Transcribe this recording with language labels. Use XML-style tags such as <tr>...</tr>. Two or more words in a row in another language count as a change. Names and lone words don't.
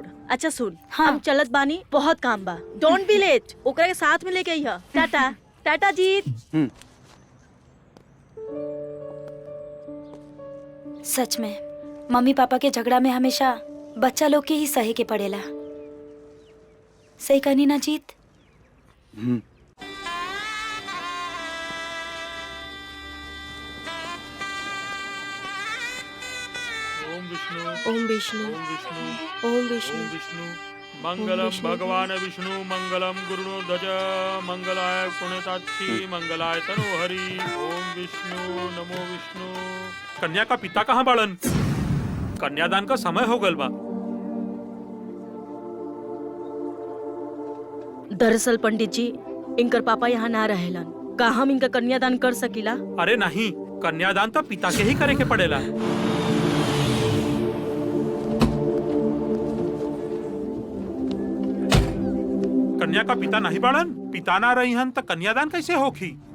<bho>अच्छा सुन, हम चलत बानी, बहुत काम बा,</bho> <en>don't be late.</en> <bho>ओकरा के साथ में लेके आइहा। टाटा। टाटा जीत। सच में मम्मी पापा के झगड़ा में हमेशा बच्चा लोग के ही सहे के पड़ेला। सही कहनी ना जीत?</bho> <sa>ओम विष्णु ओम विष्णु मंगलम भगवान विष्णु मंगलम गुरुध्वज मंगलाय पुण्यताक्षी मंगलाय तनोहरि। ओम विष्णु नमो विष्णु।</sa> <bho>कन्या का पिता कहाँ बाड़न? कन्यादान का समय हो गल बा। दरअसल पंडित जी, इनकर पापा यहाँ ना रहेलन, का हम इनका कन्यादान कर सकीला? अरे नहीं, कन्यादान तो पिता के ही करे के पड़ेला। कन्या का पिता नहीं बाड़न, पिता ना रही हन तो कन्यादान कैसे होखी?</bho>